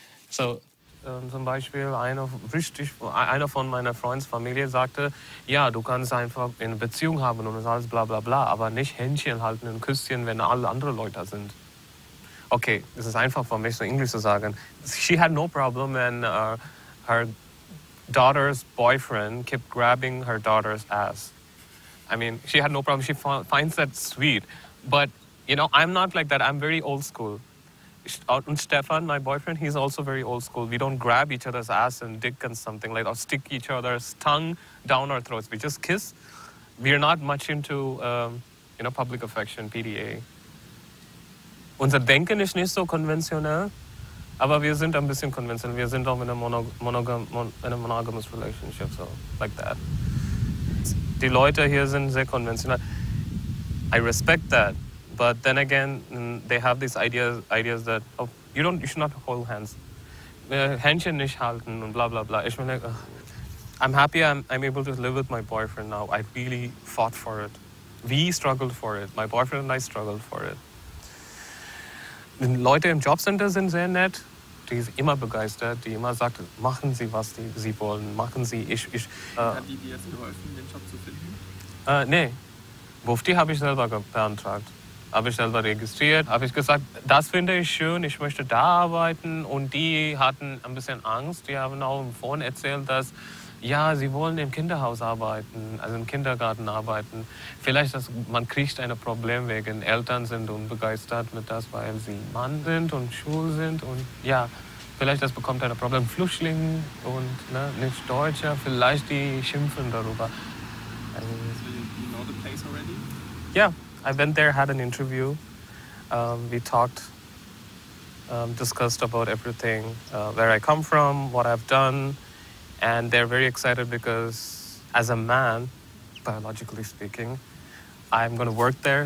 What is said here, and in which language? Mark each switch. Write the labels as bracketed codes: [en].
[de] So zum Beispiel einer von meiner Freundsfamilie sagte, ja, du kannst einfach eine Beziehung haben und das alles bla bla bla, aber nicht Händchen halten und Küsschen, wenn alle andere Leute sind. Okay, es ist einfach für mich so Englisch zu sagen. [en] She had no problem when her daughter's boyfriend kept grabbing her daughter's ass. I mean, she had no problem. She finds that sweet. But, I'm not like that. I'm very old school. And Stefan, my boyfriend, he's also very old school. We don't grab each other's ass and dick and something like that, or stick each other's tongue down our throats. We just kiss. We're not much into, public affection, PDA. [de] Unser Denken ist nicht so konventionell, aber wir sind ein bisschen konventionell. Wir sind auch in einer [en] monogamous relationship, so like that. [de] Die Leute hier sind sehr konventionell. [en] I respect that, but then again, they have these ideas that you should not hold hands. [de] Händchen nicht halten und bla bla bla. Ich meine, [en] I'm happy I'm able to live with my boyfriend now. I really fought for it. We struggled for it. My boyfriend and I struggled for it. [de] Die Leute im Jobcenter sind sehr nett. Die ist immer begeistert, die immer sagt, machen Sie, was Sie wollen, machen Sie, Hat die dir jetzt geholfen, den Job zu finden? Nee, Bufti habe ich selber beantragt. Habe ich selber registriert, habe ich gesagt, das finde ich schön, ich möchte da arbeiten. Und die hatten ein bisschen Angst. Die haben auch vorhin erzählt, dass ja, sie wollen im Kinderhaus arbeiten, also im Kindergarten arbeiten. Vielleicht, man kriegt ein Problem wegen Eltern sind unbegeistert mit das, weil sie Mann sind und schwul sind. Und ja, vielleicht das bekommt ein Problem. Flüchtlinge und ne, nicht Deutscher, vielleicht die schimpfen darüber. [en] So you know the place already? Yeah, I went there, had an interview. We talked, discussed about everything, where I come from, what I've done. And they're very excited because as a man, biologically speaking, I'm going to work there.